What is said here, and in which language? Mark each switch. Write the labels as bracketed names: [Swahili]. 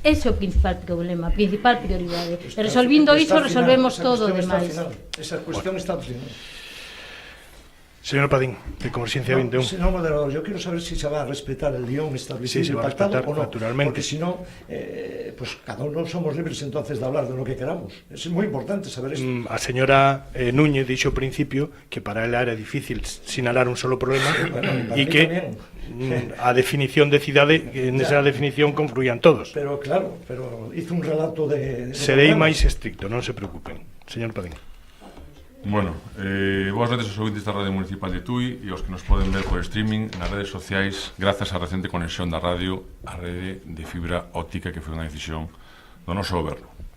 [Galician] Ese é o principal problema, a principal prioridade. E resolvindo iso, resolvemos todo o demais. [Spanish] Esa cuestión está al final. Señor Padín, de Converxencia 21. Señor moderador, yo quiero saber si se va a respetar el guión establecido y pactado o no, naturalmente. Porque si no, pues cada uno somos libres entonces de hablar de lo que queramos. Es muy importante saber esto. [Galician] A señora Núñez dixo ao principio que para ela era difícil sinalar un solo problema e que a definición de cidade, en esa definición confluían todos. [Spanish] Pero claro, hizo un relato de [Galician] serei máis estricto, non se preocupen. Señor Padín. Bueno, boas noites aos ouvintes da Radio Municipal de Tui e aos que nos poden ver por streaming nas redes sociais grazas á recente conexión da radio á rede de fibra óptica que foi unha decisión do noso goberno.